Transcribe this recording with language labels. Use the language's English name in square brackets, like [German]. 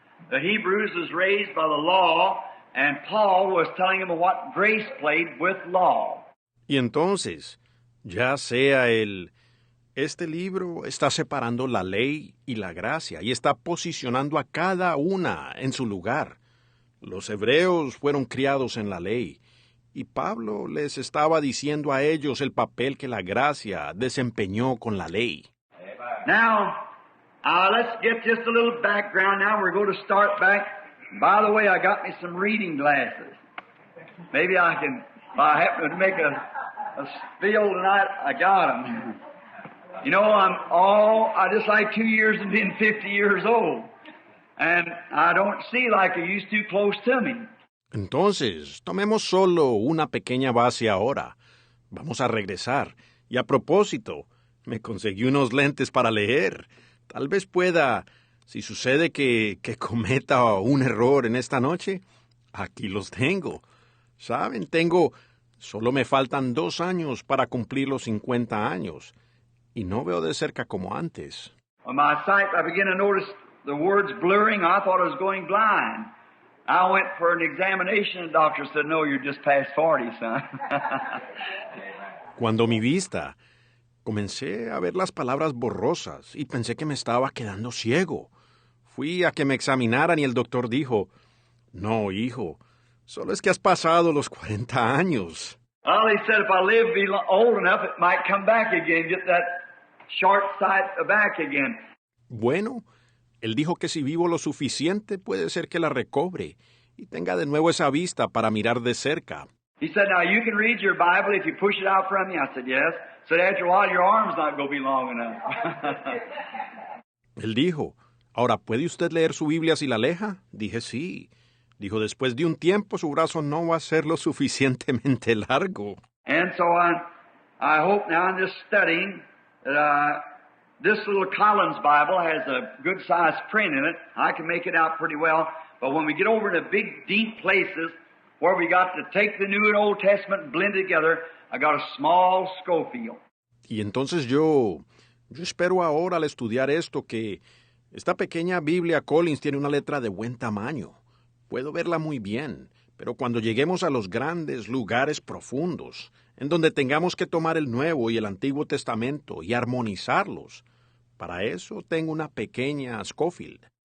[English] The Hebrews was raised by the law, and Paul was telling them what grace played with law. [Spanish] Y entonces, ya sea este libro está separando la ley y la gracia y está posicionando a cada una en su lugar. Los hebreos fueron criados en la ley, y Pablo les estaba diciendo a ellos el papel que la gracia desempeñó con la ley. [English] Now, let's get just a little background now. We're going to start back. By the way, I got me some reading glasses. Maybe I can, if I happen to make a spiel tonight, I got them. You know, I just like 2 years and being 50 years old. And I don't see like I used to close to me. [Spanish] Entonces, tomemos solo una pequeña base ahora. Vamos a regresar. Y a propósito, me conseguí unos lentes para leer. Tal vez pueda, si sucede que cometa un error en esta noche, aquí los tengo. ¿Saben? Solo me faltan 2 años para cumplir los 50 años. Y no veo de cerca como antes. [English] On my sight, I began to notice the words blurring. I thought I was going blind. I went for an examination, and the doctor said, no, you're just past 40, son. [Spanish] Cuando mi vista, comencé a ver las palabras borrosas y pensé que me estaba quedando ciego. Fui a que me examinaran y el doctor dijo, no, hijo, solo es que has pasado los 40 años. [English] Well, he said if I live be old enough, it might come back again, get that short sight back again. [Spanish] Bueno, él dijo que si vivo lo suficiente puede ser que la recobre y tenga de nuevo esa vista para mirar de cerca. [English] He said, now you can read your Bible if you push it out from you. I said, yes. Said, after a while, your arm's not going to be long enough. [Spanish] Él dijo, ahora, ¿puede usted leer su Biblia si la aleja? Dije, sí. Dijo, después de un tiempo su brazo no va a ser lo suficientemente largo. [English] And so I hope now in this studying that this little Collins Bible has a good size print in it. I can make it out pretty well. But when we get over to big, deep places where we got to take the New and Old Testament and blend together, I got a small Schofield. [Spanish] Y entonces yo espero ahora al estudiar esto que esta pequeña Biblia Collins tiene una letra de buen tamaño. Puedo verla muy bien, pero cuando lleguemos a los grandes lugares profundos, en donde tengamos que tomar el Nuevo y el Antiguo Testamento y armonizarlos, para eso tengo una pequeña Scofield.